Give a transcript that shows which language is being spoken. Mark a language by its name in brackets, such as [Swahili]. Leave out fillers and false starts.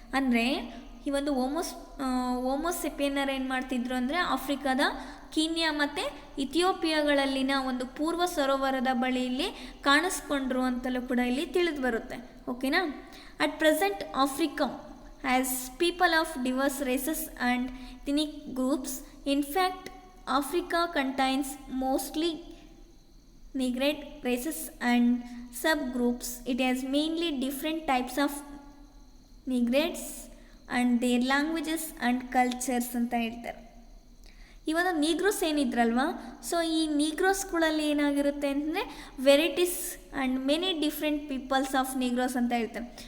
[Kannada] ಅಂದರೆ ಈ ಒಂದು ಹೋಮೋಸೆಪಿಯನ್ನರು ಏನು ಮಾಡ್ತಿದ್ರು ಅಂದರೆ ಆಫ್ರಿಕಾದ ಕೀನ್ಯಾ ಮತ್ತು ಇಥಿಯೋಪಿಯಾಗಳಲ್ಲಿನ ಒಂದು ಪೂರ್ವ ಸರೋವರದ ಬಳಿಯಲ್ಲಿ ಕಾಣಿಸ್ಕೊಂಡ್ರು ಅಂತಲೂ ಕೂಡ ಇಲ್ಲಿ ತಿಳಿದು ಬರುತ್ತೆ. ಓಕೆನಾ. [English] At present Africa has people of diverse races and ethnic groups. In fact Africa contains mostly Negroid races and subgroups. It has mainly different types of Negroids and their languages and cultures [Kannada] ಅಂತ ಹೇಳ್ತಾರೆ. ಇವಾಗ ನೀಗ್ರೋಸ್ ಏನಿದ್ರಲ್ವಾ, so ಈ ನೀಗ್ರೋಸ್ಗಳಲ್ಲಿ ಏನಾಗಿರುತ್ತೆ ಅಂತಂದರೆ [English] varieties and many different peoples of Negroes [Kannada] ಅಂತ ಹೇಳ್ತಾರೆ.